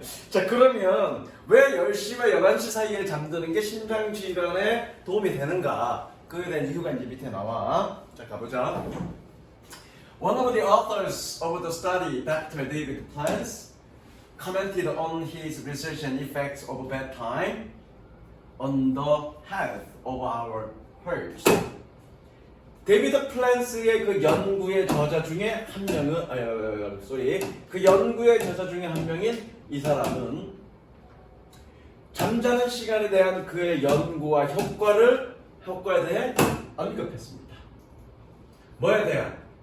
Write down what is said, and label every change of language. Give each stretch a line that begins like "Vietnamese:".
Korean: 자, 그러면 왜 10시와 11시 사이에 잠드는 게 심장질환에 도움이 되는가? 그에 대한 이유가 이제 밑에 나와. 자, 가보자.
English: One of the authors of the study, Dr. David Plants, commented on his research and effects of bedtime on the health of our hearts.
Korean: 데이비드 플랜스의 그 연구의 저자 중에 한 명은 그 연구의 저자 중에 한 명인 이 사람은 잠자는 시간에 대한 그의 연구와 효과에 대해 언급했습니다. 뭐에 대한?